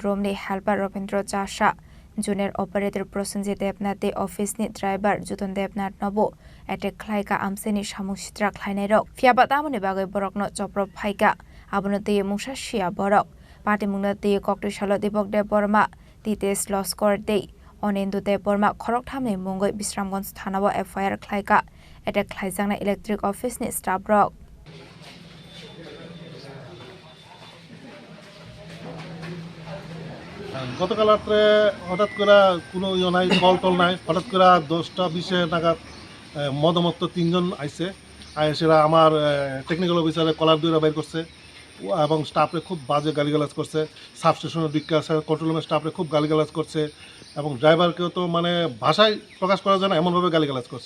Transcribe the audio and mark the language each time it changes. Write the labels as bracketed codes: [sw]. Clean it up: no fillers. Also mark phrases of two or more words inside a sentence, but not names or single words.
[trp] Room ni Helper Robindro Chasha [en] Junior Operator [trp] Prosenjit Debnati Office ni Driver Juton Debnat Nobo Attack Khlaikha Amseni Samushitra Khlainero Fiabatamoni Bagay Borokno Choprab Phaika Abonoti Musha Shia Borok Party Munati Kokti Shalo Dipak Debbarma Titesh Laskar Day Anendu Debbarma Khorang Tamni Mungwi Bisramganj Thanao FIR Khlaikha Attack Khlaijangna [en] Electric Office [trp] ni Staff Rok [bn] গতকাল রাত্রে হঠাৎ করে কোনো নাই কল টল নাই হঠাৎ করে 10টা 20 নাগাদ মদমত্ত তিনজন আইছে সেরা আমার [en] technical officer [bn] কলার দুইরা বাইর করছে এবং স্টাফরে খুব বাজে গালিগালাজ করছে সাবস্টেশনের বিজ্ঞাস [en] control room [bn] স্টাফরে খুব গালিগালাজ করছে এবং ড্রাইভারকেও তো মানে ভাষায় প্রকাশ করা যায় না এমনভাবে গালিগালাজ করছে